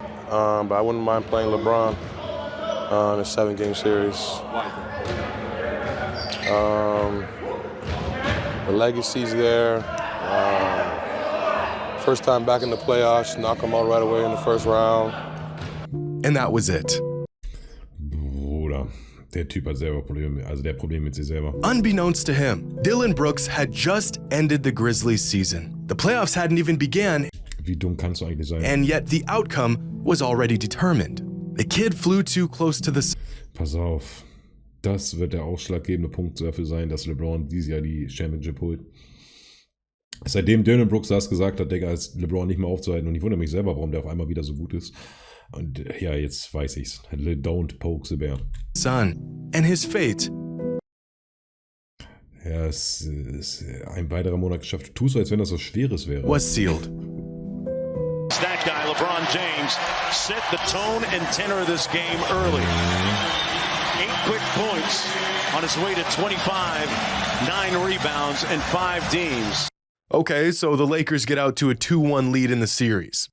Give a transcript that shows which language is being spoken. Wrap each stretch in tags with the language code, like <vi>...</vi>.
<en>But I wouldn't mind playing LeBron in a 7-game series. The legacy's there. First time back in the playoffs, knock him out right away in the first round. And that was it.</en> <de>Bruder, der Typ hat selber Probleme, also der Problem mit sich selber.</de> <en>Unbeknownst to him, Dillon Brooks had just ended the Grizzlies season. The playoffs hadn't even begun.</en> <de>Wie dumm kannst du eigentlich sein?</de> <en>And yet the outcome was already determined. The kid flew too close to the...</en> <de>Pass auf. Das wird der ausschlaggebende Punkt dafür sein, dass LeBron dieses Jahr die Championship holt. Seitdem Dillon Brooks das gesagt hat, Digga, ist LeBron nicht mehr aufzuhalten. Und ich wundere mich selber, warum der auf einmal wieder so gut ist. Und ja, jetzt weiß ich's.</de> <en>Don't poke the bear. Sun. And his fate...</en> <de>Ja, es ist ein weiterer Monat geschafft. Tu so, als wenn das was Schweres wäre.</de> <en>...was sealed. That guy, LeBron James, set the tone and tenor of this game early. 8 quick points on his way to 25, 9 rebounds, and 5 teams. Okay, so the Lakers get out to a 2-1 lead in the series.</en>